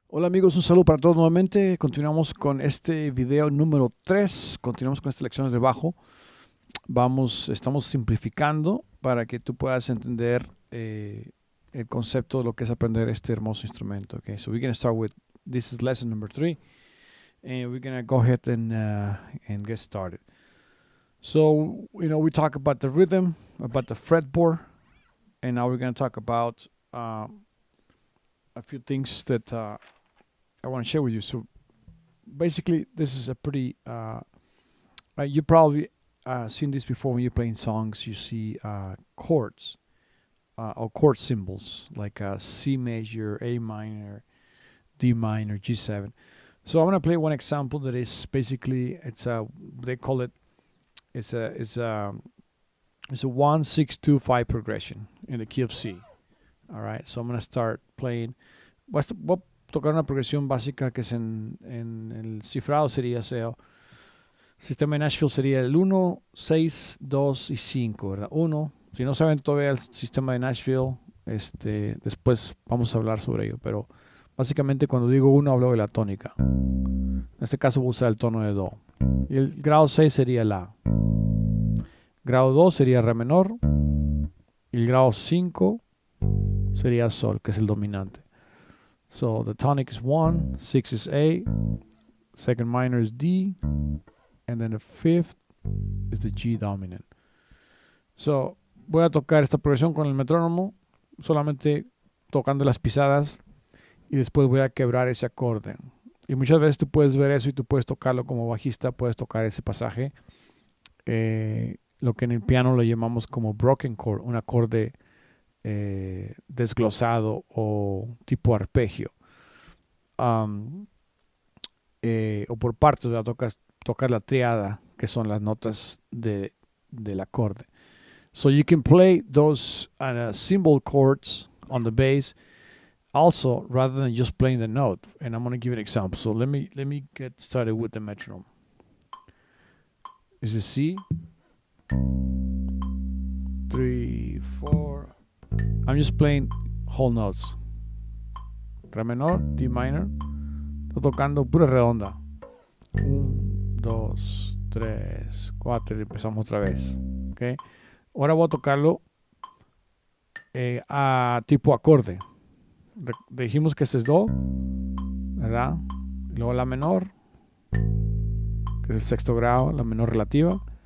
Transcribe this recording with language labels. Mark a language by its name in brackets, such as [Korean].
[Spanish] Hola amigos, un saludo para todos nuevamente. Continuamos con este video número 3. Continuamos con estas lecciones de bajo. Estamos simplificando para que tú puedas entender el concepto de lo que es aprender este hermoso instrumento. [English] Okay, so we're going to start with, this is lesson number 3. And we're going to go ahead and get started. So, we talk about the rhythm, about the fretboard, and now we're going to talk about a few things that I want to share with you. So basically, this is a pretty, you probably seen this before when you're playing songs. You see chords or chord symbols like C major, A minor, D minor, G7. So I want to play one example that is basically, they call it, it's a 1-6-2-5 progression in the key of C. All right, so I'm going to start playing. [Spanish] Voy a tocar una progresión básica que es en el cifrado sería, sistema de Nashville sería el 1, 6, 2 y 5, ¿verdad? 1, si no saben todavía el sistema de Nashville, después vamos a hablar sobre ello, pero básicamente cuando digo 1 hablo de la tónica. En este caso voy a usar el tono de Do. Y el grado 6 sería La. Grado 2 sería Re menor. Y el grado 5 sería Sol, que es el dominante. [English] So the tonic is 1, 6 is A, second minor is D, and then the fifth is the G dominant. So [Spanish] voy a tocar esta progresión con el metrónomo, solamente tocando las pisadas, y después voy a quebrar ese acorde. Y muchas veces tú puedes ver eso y tú puedes tocarlo como bajista, puedes tocar ese pasaje, lo que en el piano lo llamamos como broken chord, un acorde desglosado o tipo arpegio, o por partes, tocar la triada, que son las notas del acorde. [English] So you can play those symbol chords on the bass also, rather than just playing the note. And I'm going to give you an example. So let me get started with the metronome. Is it C? 3, 4. I'm just playing whole notes. [Spanish] Re menor, [English] D minor. [Spanish] Estoy tocando pura redonda. 1, 2, 3, 4 y empezamos otra vez. Okay. Ahora voy a tocarlo a tipo acorde. Dijimos que este es Do, ¿verdad? Y luego La menor, que es el sexto grado, la menor relativa.